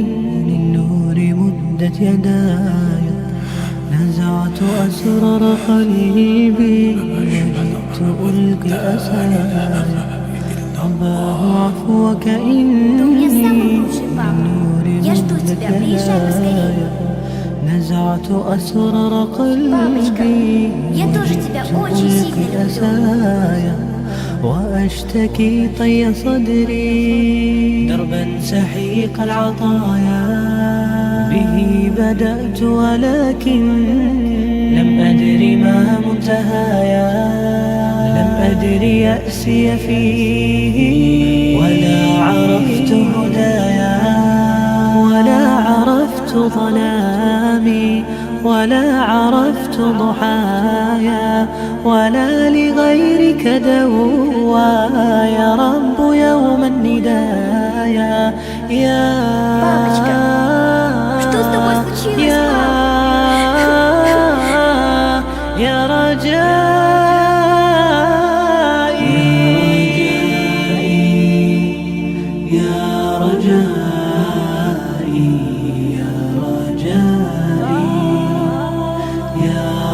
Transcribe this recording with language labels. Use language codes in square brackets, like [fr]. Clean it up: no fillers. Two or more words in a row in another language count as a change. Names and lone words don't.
[ar] للنور مدت يداي نزعت أسرار قلبي وجئت ألقي أسايا رباه عفوك [ru] Ты у меня самый [ar] إني [ru] лучший папа. [ar] للنور [ru] Я жду [ar] مدت [ru] тебя, приезжай поскорее. [ar] نزعت أسرار [ru] Папочка, [ar] قلبي [ru] я тоже тебя очень сильно люблю. [ar] أسايا وأشتكي طي صدري دربا سحيق العطايا به بدأت ولكن لم أدر ما منتهايا لم أدر يأسي فيه ولا عرفت هدايا ولا عرفت ظلامي ولا عرفت ضحايا ولا لغيرك دوايا رب يوم الندايا يا [ru] Папочка, что с тобой случилось, [ar] يا رجائي يا رجائي يا رجائي يا